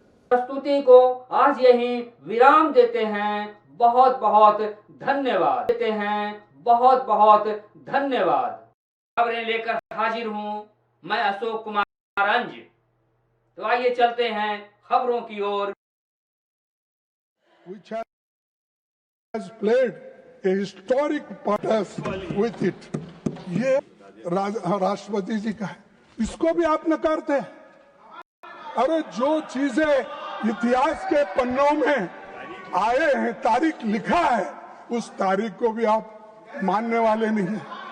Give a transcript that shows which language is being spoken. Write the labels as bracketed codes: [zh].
[hi] प्रस्तुति को आज यही विराम देते हैं। बहुत बहुत धन्यवाद देते हैं। बहुत बहुत धन्यवाद। खबरें लेकर हाजिर हूं मैं अशोक कुमार अंज। तो आइए चलते हैं खबरों की ओर। [en] Which has played a historic part with it. [hi] ये राष्ट्रपति जी का है, इसको भी आप नकारते हैं। अरे जो चीजें इतिहास के पन्नों में आए हैं, तारीख लिखा है, उस तारीख को भी आप मानने वाले नहीं हैं।